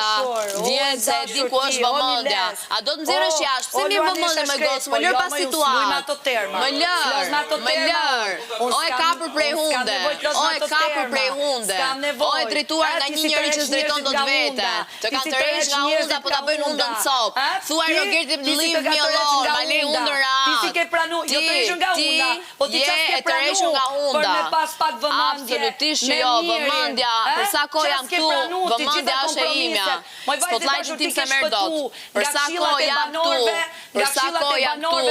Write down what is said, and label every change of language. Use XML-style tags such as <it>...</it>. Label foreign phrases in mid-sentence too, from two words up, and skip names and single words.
<sq>Vjen se di ku është vëmendja. A do të nxjerrësh jashtë? Pse mi vëmendje me gocë? Më lër pas situatë. Më lër. O e kapur prej hunde. O e drejtuar nga një njeri që s'drejton dot vete. Të kanë tërheq nga hunda, po ta bëjnë hundën cop.</sq> <en>Thuaj Rogerti leave me alone,</en> <sq>ma le hundën rat. Ti si ke pranu, jo të rishën nga hunda, po ti çfarë ke pranu për me pas pak vëmendje. Absolutisht jo, vëmendja, për sa kohë jam këtu, vëmendja është e imja. Spotlightin tim se merr dot. Për sa kohë jam këtu, për sa kohë jam këtu,</sq>